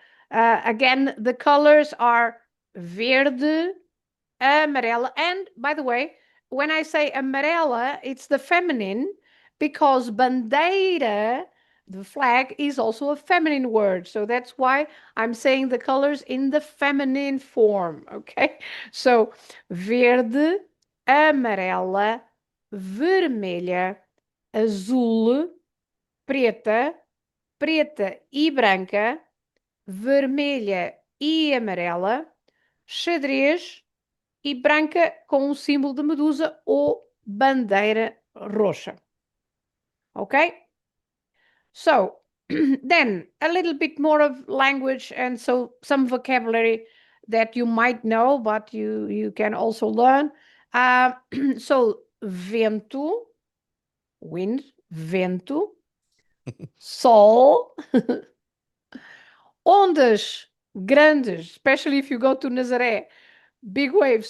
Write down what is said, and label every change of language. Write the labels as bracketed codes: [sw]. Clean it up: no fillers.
[en] Again, the colors are verde, amarela, and by the way, when I say amarela, it's the feminine, because bandeira, the flag, is also a feminine word. So that's why I'm saying the colors in the feminine form, okay? [pt] So verde, amarela, vermelha, azul, preta, preta e branca, vermelha e amarela, xadrez e branca com um símbolo de medusa ou bandeira roxa. [en] Okay? So, then a little bit more of language, and so some vocabulary that you might know, but you can also learn. So, vento, wind, vento, sol, [pt] ondas grandes, [en] especially if you go to Nazaré, big waves.